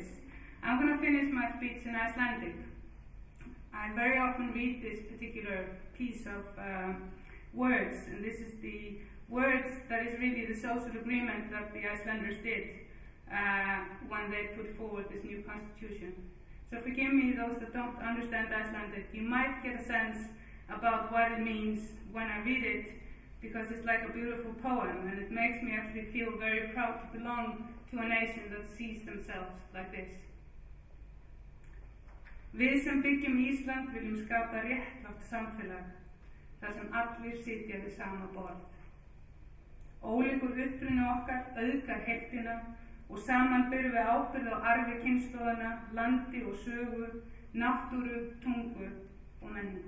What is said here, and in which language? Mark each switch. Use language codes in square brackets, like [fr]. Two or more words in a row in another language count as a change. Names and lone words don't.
[en] I'm going to finish my speech in Icelandic. I very often read this particular piece of words, and this is the words that is really the social agreement that the Icelanders did when they put forward this new constitution. So forgive me, those that don't understand Icelandic, you might get a sense about what it means when I read it, because it's like a beautiful poem, and it makes me actually feel very proud to belong to a nation that sees themselves like this. [is] Við sem byggjum Ísland viljum skapa réttlátt samfélag, þar sem allir sitja við sama borð. Ólíkur uppruni okkar auðgar heildina og saman berum við ábyrgð á arfi kynslóðanna, landi og sögu, náttúru, tungu og menningu.